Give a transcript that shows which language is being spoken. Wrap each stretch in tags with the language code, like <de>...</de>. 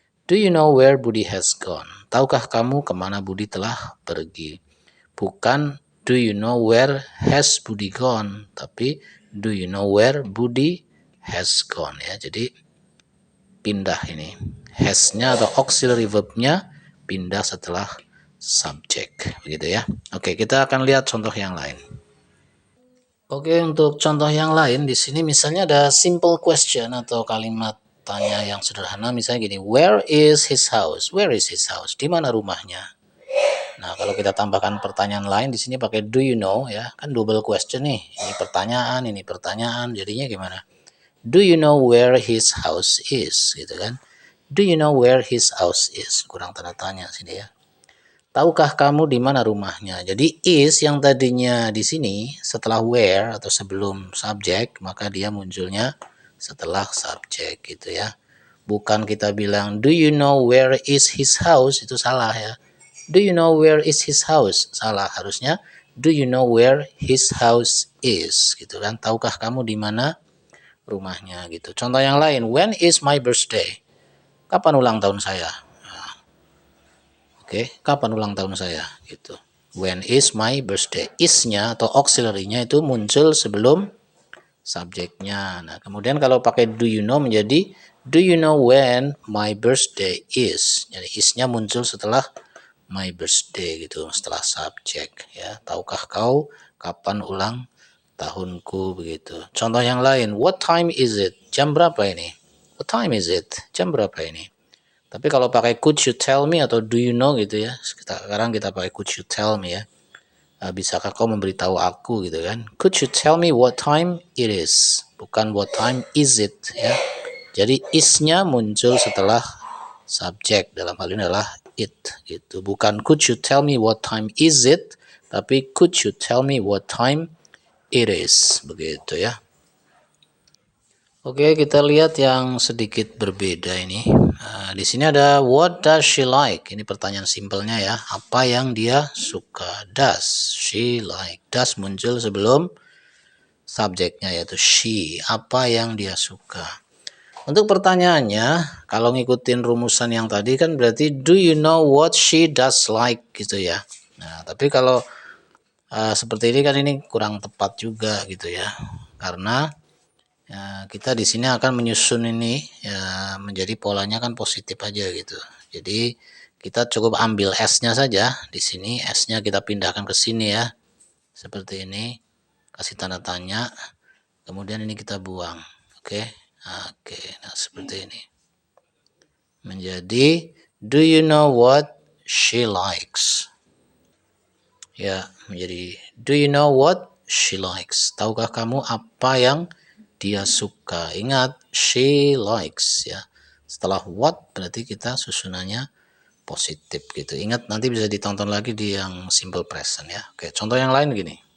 <en>Do you know where Budi has gone?</en> <id>Tahukah kamu kemana Budi telah pergi? Bukan</id> <en>do you know where has Budi gone,</en> <id>tapi</id> <en>do you know where Budi has gone ya.</en> <id>Jadi pindah ini. Has-nya atau auxiliary verb-nya pindah setelah subjek begitu ya. Oke, kita akan lihat contoh yang lain. Oke, untuk contoh yang lain di sini misalnya ada</id> <en>simple question</en> <id>atau kalimat tanya yang sederhana, misalnya gini,</id> <en>where is his house? Where is his house?</en> <id>Di mana rumahnya? Nah, kalau kita tambahkan pertanyaan lain di sini pakai</id> <en>do you know</en> <id>ya, kan double question nih. Ini pertanyaan, jadinya gimana?</id> <en>Do you know where his house is?</en> <id>Gitu kan?</id> <en>Do you know where his house is?</en> <id>Kurang tanda tanya sini ya. Tahukah kamu di mana rumahnya? Jadi is yang tadinya di sini setelah where atau sebelum subjek, maka dia munculnya setelah subjek gitu ya. Bukan kita bilang</id> <en>do you know where is his house,</en> <id>itu salah ya.</id> <en>Do you know where is his house?</en> <id>Salah, harusnya</id> <en>do you know where his house is</en> <id>gitu kan. Tahukah kamu di mana rumahnya gitu. Contoh yang lain,</id> <en>when is my birthday?</en> <id>Kapan ulang tahun saya? Nah, oke, kapan ulang tahun saya gitu.</id> <en>When is my birthday?</en> <id>Is-nya atau auxiliary-nya itu muncul sebelum subjeknya. Nah, kemudian kalau pakai</id> <en>do you know</en> <id>menjadi</id> <en>do you know when my birthday is?</en> <id>Jadi is-nya muncul setelah</id> <en>my birthday</en> <id>gitu, setelah subjek ya. Tahukah kau kapan ulang tahunku begitu. Contoh yang lain,</id> <en>what time is it?</en> <id>Jam berapa ini?</id> <en>What time is it?</en> <id>Jam berapa ini? Tapi kalau pakai</id> <en>could you tell me</en> <id>atau</id> <en>do you know</en> <id>gitu ya. Sekarang kita pakai could you tell me ya. Bisakah kau memberitahu aku gitu kan?</id> <en>Could you tell me what time it is?</en> <id>Bukan</id> <en>what time is it ya.</en> <id>Jadi is-nya muncul setelah subjek, dalam hal ini adalah it gitu.</id> <en>Bukan could you tell me what time is it, tapi could you tell me what time it is begitu ya.</en> <id>Oke, kita lihat yang sedikit berbeda ini. Nah, di sini ada</id> <en>what does she like?</en> <id>Ini pertanyaan simpelnya ya. Apa yang dia suka?</id> <en>Does she like?</en> <id>Does muncul sebelum subjeknya yaitu she. Apa yang dia suka? Untuk pertanyaannya, kalau ngikutin rumusan yang tadi kan berarti</id> <en>do you know what she does like</en> <id>gitu ya. Nah, tapi kalau seperti ini kan ini kurang tepat juga gitu ya. Karena ya, kita di sini akan menyusun ini ya menjadi polanya kan positif aja gitu. Jadi kita cukup ambil S-nya saja di sini, S-nya kita pindahkan ke sini ya. Seperti ini, kasih tanda tanya. Kemudian ini kita buang. Oke. Oke, nah seperti ini. Menjadi</id> <en>do you know what she likes?</en> <id>Ya, menjadi</id> <en>do you know what she likes?</en> <id>Tahukah kamu apa yang dia suka? Ingat,</id> <en>she likes</en> <id>ya. Setelah what berarti kita susunannya positif gitu. Ingat, nanti bisa ditonton lagi di yang simple present ya. Oke, contoh yang lain gini.</id>